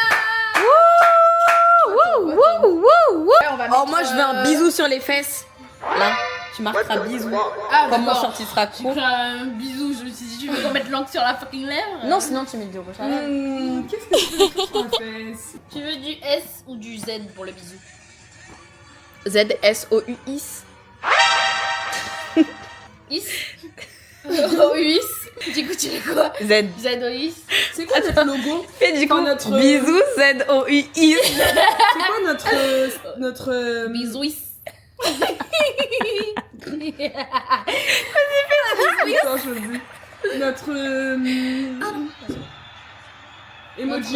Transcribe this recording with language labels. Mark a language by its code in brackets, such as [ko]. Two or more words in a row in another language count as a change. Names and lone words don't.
[fr] Oh, moi je veux un bisou sur les fesses. Là, tu marqueras bisou. Ah, Comme mon d'accord. short il sera Tu court. feras un bisou, je me suis dit, tu veux qu'on mette l'encre sur la fucking lèvre? Non, sinon tu mets le rouge à lèvres. Qu'est-ce que tu veux écrire sur la fesse? Tu veux du S ou du Z pour le bisou? Z-S-O-U-I-S. Is. O-U-I-S. Du coup, tu fais quoi? Z. Z-O-U-I-S. C'est quoi notre logo? Fais du coup notre- bisou Z-O-U-I-S. C'est quoi notre... Bisouis. Attends, je le dis. Notre... emoji.